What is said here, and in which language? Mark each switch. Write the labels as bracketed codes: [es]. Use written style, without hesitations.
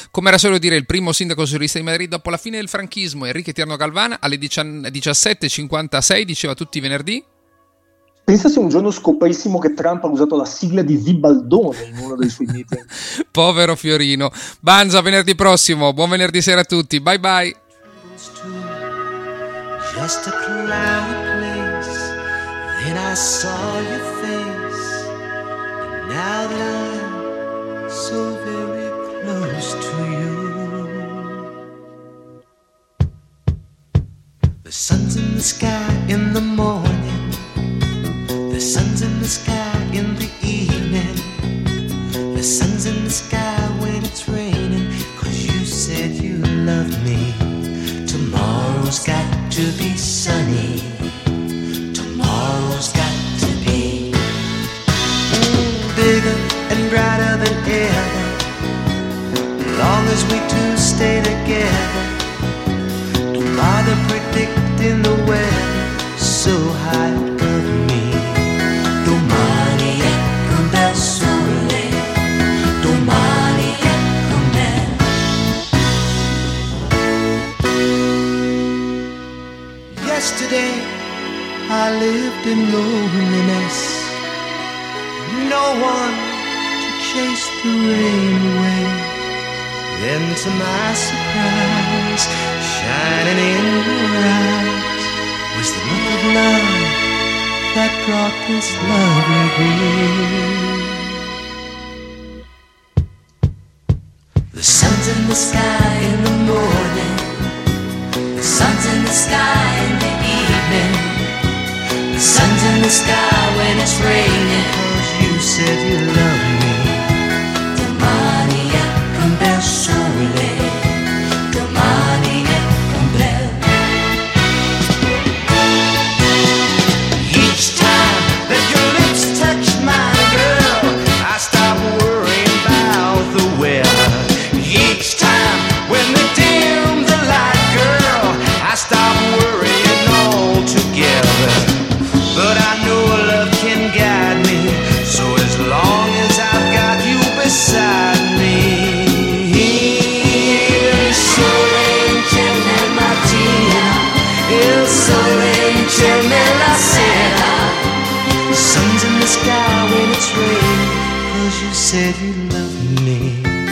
[it] Come era solito dire, il primo sindaco socialista di Madrid dopo la fine del franchismo, Enrique Tierno Galván, alle 17.56 diceva tutti i venerdì. Pensa se un giorno scoprissimo che Trump ha usato la sigla di Zibaldone in uno dei suoi meeting. Povero Fiorino. Banzo, a venerdì prossimo. Buon venerdì sera a tutti. [en] Bye bye. Just a cloudy place, then I saw your face, and now that I'm so very close to you. The sun's in the sky in the morning, the sun's in the sky in the evening, the sun's in the sky when it's raining, 'cause you said you loved me. Tomorrow's got to be sunny, tomorrow's got to be bigger and brighter than ever, long as we two stay together. Don't bother predicting the weather, so high above me. [it] Domani ecco un bel sole, domani ecco un bel. [en] Yesterday I lived in loneliness, no one to chase the rain away. Then to my surprise, shining in your eyes was the look of love that brought this love again. The sun's in the sky in the morning, the sun's in the sky in the evening, the sun's in the sky when it's raining, 'cause you said you love me. [it] Domani ecco un bel sole, domani ecco un bel. [en] Each time that your lips touch mine, girl, I stop worrying about the weather. Each time when they dim the light, girl, I stop worrying altogether. But I know love can guide me, so as long as I've got you beside me. [it] Il sole c'è nel mattino, il sole c'è nella sera. [en] The sun's in the sky when it's raining, 'cause you said you love me.